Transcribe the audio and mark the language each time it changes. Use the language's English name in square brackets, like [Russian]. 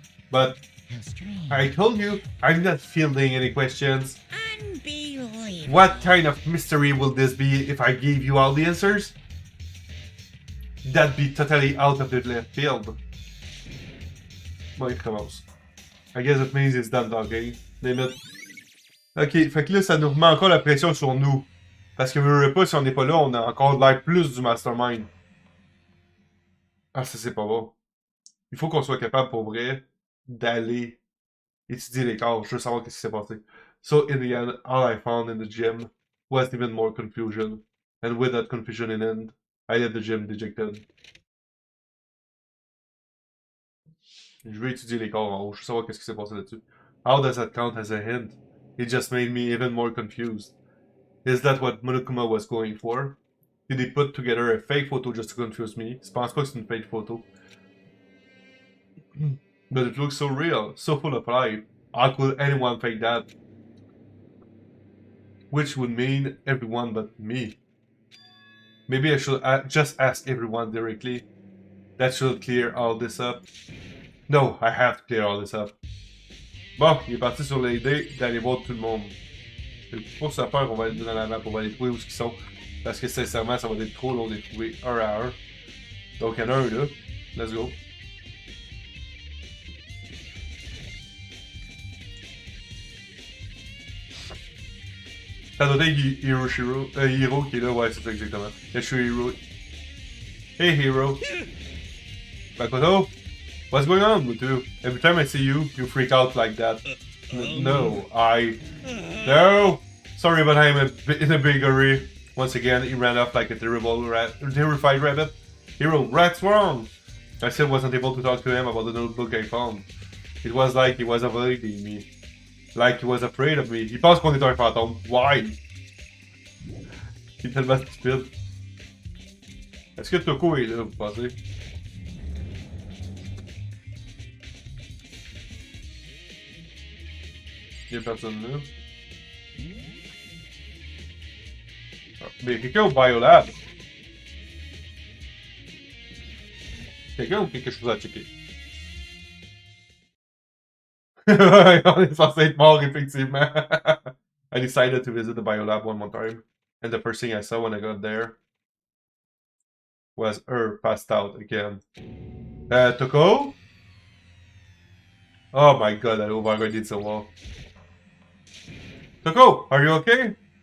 [English] But I told you, I'm not fielding any questions. Unbelievable. What kind of mystery will this be if I gave you all the answers? That'd be totally out of the left field. [French] Bon, il recommence. [English] I guess it means it's done talking. [French] Limite. Ok, fait que là, ça nous remet encore la pression sur nous. Parce que, veux pas, si on n'est pas là, on a encore l'air plus du mastermind. Ah, ça, c'est pas bon. Il faut qu'on soit capable, pour vrai, d'aller étudier les corps. Je veux savoir qu'est-ce qui s'est passé. [English] So, in the end, all I found in the gym was even more confusion. And with that confusion in end, I left the gym dejected. [French] Je vais étudier les corps en haut. Je veux savoir qu'est-ce qui s'est passé là-dessus. [English] How does that count as a hint? It just made me even more confused. Is that what Monokuma was going for? Did he put together a fake photo just to confuse me? [French] Je pense pas que c'est une fake photo. [English] But it looks so real, so full of life. How could anyone fake that? Which would mean everyone but me. Maybe I should just ask everyone directly. That should clear all this up. No, I have to clear all this up. [French] Bon, il est parti sur l'idée d'aller voir tout le monde. Pour ce faire, on va aller dans la map, on va aller trouver où ils sont. Parce que sincèrement, ça va être trop long de les trouver un à un. Donc il y en a un là. [English] Let's go. [French] Ça doit être Hiro qui est là, ouais, c'est ça exactement. Je suis Hiro. [English] Hey Hiro. Makoto? What's going on with you? Every time I see you, you freak out like that. No, No! Sorry, but I'm in a big hurry. Once again, he ran off like a terrified rabbit. Hiro, what's wrong? I still wasn't able to talk to him about the notebook I found. It was like he was avoiding me. Like he was afraid of me. [French] Il pense qu'on est un fantôme. Why? Il est tellement stupide. Est-ce que Toko est là, vous pensez? Il y a personne là. Ah, mais il y a quelqu'un au Biolab. Quelqu'un ou quelque chose à checker? On est censé être mort, effectivement. [English] I decided to visit the Biolab one more time. And the first thing I saw when I got there was her passed out again. Toko? Oh my god, that override did so well. Toko, are you okay?